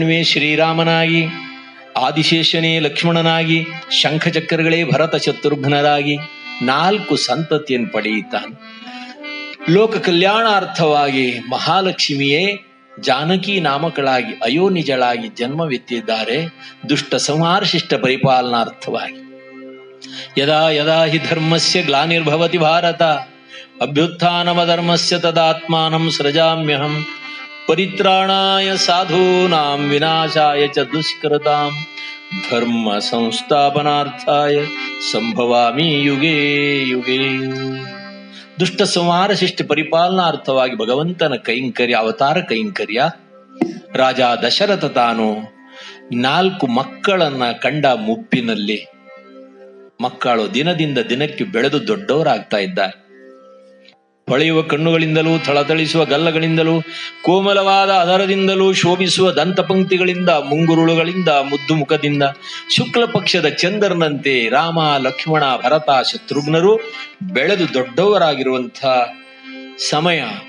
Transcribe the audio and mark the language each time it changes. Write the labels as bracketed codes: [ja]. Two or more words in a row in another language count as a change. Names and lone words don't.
[kn] ಶ್ರೀರಾಮನಾಗಿ, ಆದಿಶೇಷನೇ ಲಕ್ಷ್ಮಣನಾಗಿ, ಶಂಖಚಕ್ರಗಳೇ ಭರತ ಶತ್ರುಘ್ನರಾಗಿ 4 ಸಂತತಿಯನ್ನು ಪಡೆಯುತ್ತಾನೆ. ಲೋಕ ಕಲ್ಯಾಣಾರ್ಥವಾಗಿ ಮಹಾಲಕ್ಷ್ಮಿಯೇ ಜಾನಕಿ ನಾಮಕಳಾಗಿ ಅಯೋನಿಜಳಾಗಿ ಜನ್ಮವೆತ್ತಿದ್ದಾರೆ. ದುಷ್ಟ ಸಂಹಾರ ಶಿಷ್ಟ ಪರಿಪಾಲನಾರ್ಥವಾಗಿ. [sa] ಯದಾ ಯದಾ ಹಿ ಧರ್ಮಸ್ಯ ಗ್ಲಾನಿರ್ಭವತಿ ಭಾರತ ಅಭ್ಯುತ್ಥಾನಮಧರ್ಮಸ್ಯ ತದಾತ್ಮಾನಂ ಸೃಜಾಮ್ಯಹಂ ಪರಿತ್ರಾಣಾಯ ಸಾಧೂನಾಂ ವಿನಾಶಾಯ ಚ ದುಷ್ಕೃತಾಂ ಧರ್ಮ ಸಂಸ್ಥಾಪನಾರ್ಥಾಯ ಸಂಭವಾಮಿ ಯುಗೇ ಯುಗೇ. [kn] ದುಷ್ಟ ಸಂಹಾರ ಶಿಷ್ಟ ಪರಿಪಾಲನಾರ್ಥವಾಗಿ ಭಗವಂತನ ಕೈಂಕರ್ಯ, ಅವತಾರ ಕೈಂಕರ್ಯ. ರಾಜ ದಶರಥ ತಾನು 4 ಮಕ್ಕಳನ್ನ ಕಂಡ ಮುಪ್ಪಿನಲ್ಲಿ, ಮಕ್ಕಳು ದಿನದಿಂದ ದಿನಕ್ಕೆ ಬೆಳೆದು ದೊಡ್ಡವರಾಗ್ತಾ ಇದ್ದಾರೆ. ಹೊಳೆಯುವ ಕಣ್ಣುಗಳಿಂದಲೂ, ಥಳಥಳಿಸುವ ಗಲ್ಲಗಳಿಂದಲೂ, ಕೋಮಲವಾದ ಅದರದಿಂದಲೂ, ಶೋಭಿಸುವ ದಂತಪಂಕ್ತಿಗಳಿಂದ, ಮುಂಗುರುಳುಗಳಿಂದ, ಮುದ್ದು ಮುಖದಿಂದ, ಶುಕ್ಲ ಪಕ್ಷದ ಚಂದ್ರನಂತೆ ರಾಮ, ಲಕ್ಷ್ಮಣ, ಭರತ, ಶತ್ರುಘ್ನರು ಬೆಳೆದು ದೊಡ್ಡವರಾಗಿರುವಂಥ ಸಮಯ.